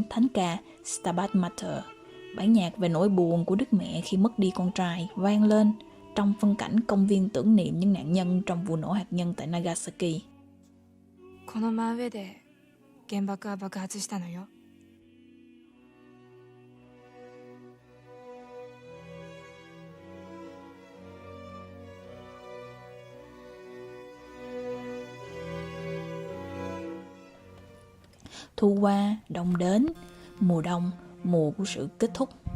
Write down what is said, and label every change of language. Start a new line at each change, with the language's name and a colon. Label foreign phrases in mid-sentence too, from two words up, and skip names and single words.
Vietnamese: thánh ca Stabat Mater, bản nhạc về nỗi buồn của đức mẹ khi mất đi con trai vang lên trong phân cảnh công viên tưởng niệm những nạn nhân trong vụ nổ hạt nhân tại Nagasaki.
Japanese: この真上で原爆は爆発したのよ。
Vietnamese: Thu qua, đông đến, mùa đông, mùa của sự kết thúc.